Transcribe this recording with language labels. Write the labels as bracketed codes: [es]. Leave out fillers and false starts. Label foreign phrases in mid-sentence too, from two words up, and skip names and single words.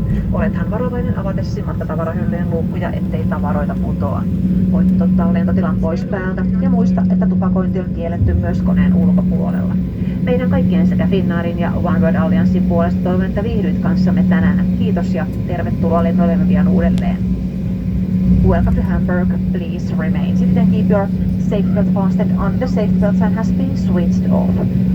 [fi] Olethan varovainen avatessasi matkatavarahyllyjen luukkuja, ettei tavaroita putoa. Voit ottaa lentotilan pois päältä ja muista, että tupakointi on kielletty myös koneen ulkopuolella. Meidän kaikkien sekä Finnairin ja OneWorld Allianssin puolesta toivon, että viihdyit kanssamme tänään. Kiitos ja tervetuloa lennoillemme pian uudelleen. [en] Welcome to Hamburg. Please remain seated and keep your seatbelt fastened on the seatbelt sign has been switched off.